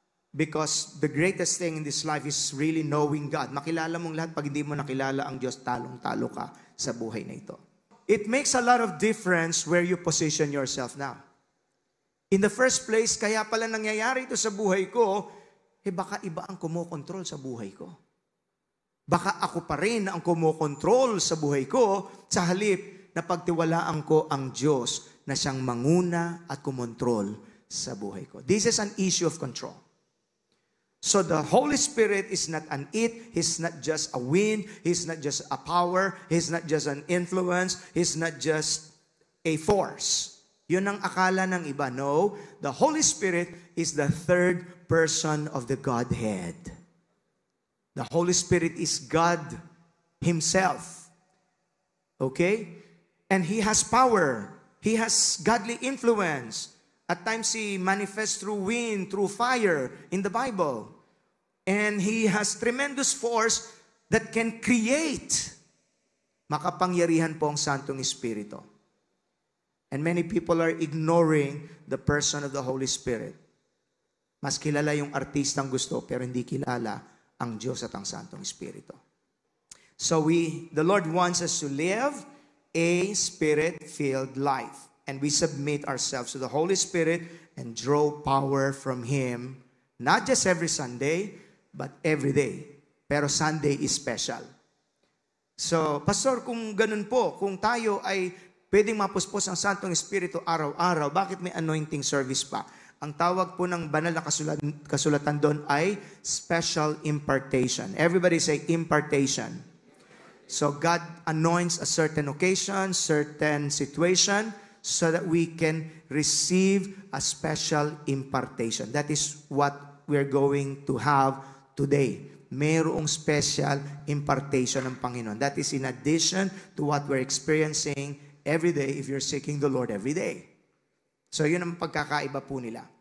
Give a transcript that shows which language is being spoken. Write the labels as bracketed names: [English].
[English] Because the greatest thing in this life is really knowing God. [Filipino] Makilala mong lahat. Pag hindi mo nakilala ang Diyos, talong-talo ka sa buhay na ito. [English] It makes a lot of difference where you position yourself now. In the first place, [Filipino] kaya pala nangyayari ito sa buhay ko, baka iba ang kumokontrol sa buhay ko. Baka ako pa rin ang kumokontrol sa buhay ko, sa halip na pagtiwalaan ko ang Diyos na siyang manguna at kumontrol sa buhay ko. [English] This is an issue of control. So the Holy Spirit is not an it, He's not just a wind, He's not just a power, He's not just an influence, He's not just a force. [Filipino] Yun ang akala ng iba. [English] No, the Holy Spirit is the third person of the Godhead. The Holy Spirit is God Himself. Okay? And He has power. He has godly influence. At times He manifests through wind, through fire in the Bible. And He has tremendous force that can create. [Filipino] Makapangyarihan po ang Santong Espiritu. [English] And many people are ignoring the person of the Holy Spirit. [Filipino] Mas kilala yung artistang gusto, pero hindi kilala ang Diyos at ang Santong Espiritu. [English] So the Lord wants us to live a Spirit-filled life. And we submit ourselves to the Holy Spirit and draw power from Him, not just every Sunday, but every day. [Filipino] Pero [English] Sunday is special. [Filipino] So, Pastor, kung ganun po, kung tayo ay pwedeng mapuspos ang Santong Espiritu araw-araw, bakit may anointing service pa? Ang tawag po ng banal na kasulatan doon ay special impartation. [English] Everybody say impartation. So God anoints a certain occasion, certain situation, so that we can receive a special impartation. That is what we're going to have today. [Filipino] Mayroong special impartation ng Panginoon. [English] That is in addition to what we're experiencing every day if you're seeking the Lord every day. [Filipino] So yun ang pagkakaiba po nila.